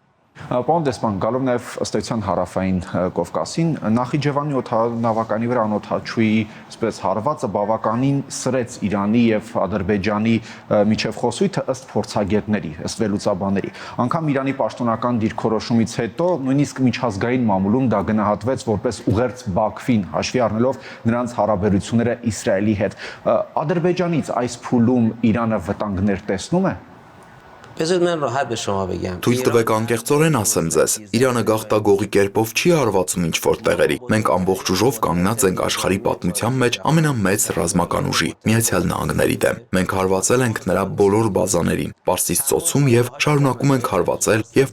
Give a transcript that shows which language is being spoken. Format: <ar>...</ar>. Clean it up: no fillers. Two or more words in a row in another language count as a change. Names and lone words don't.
<hy>Պարոն դեսպան, գալով նաև ըստ էության հարավային Կովկասին, Նախիջևանի օդանավականի վրա անօդաչուի այսպես հարվածը բավականին սրեց Իրանի եւ Ադրբեջանի միջև խոսույթը ըստ փորձագետների, ըստ վերլուծաբանների։ Անկամ Իրանի պաշտոնական դիրքորոշումից հետո նույնիսկ միջազգային մամուլում դա գնահատվեց որպես ուղերձ Բաքվին, հաշվի առնելով նրանց հարաբերությունները Իսրայելի հետ։ Ադրբեջանից այս փուլում Իրանը վտանգներ տեսնում է։</hy> <fa>بذارید من راحت به شما بگم</fa> <hy>Թույլ տվեք անկեղծորեն ասեմ ձեզ, Իրանը գաղտագողի կերպով չի հարվածում ինչ-որ տեղերի։ Մենք ամբողջ ուժով կանգնած ենք աշխարհի պատմության մեջ ամենամեծ ռազմական ուժի՝ Միացյալ Նահանգների դեմ։ Մենք հարվածել ենք նրա բոլոր բազաներին, Պարսից ծոցում եւ շարունակում ենք հարվածել եւ</hy>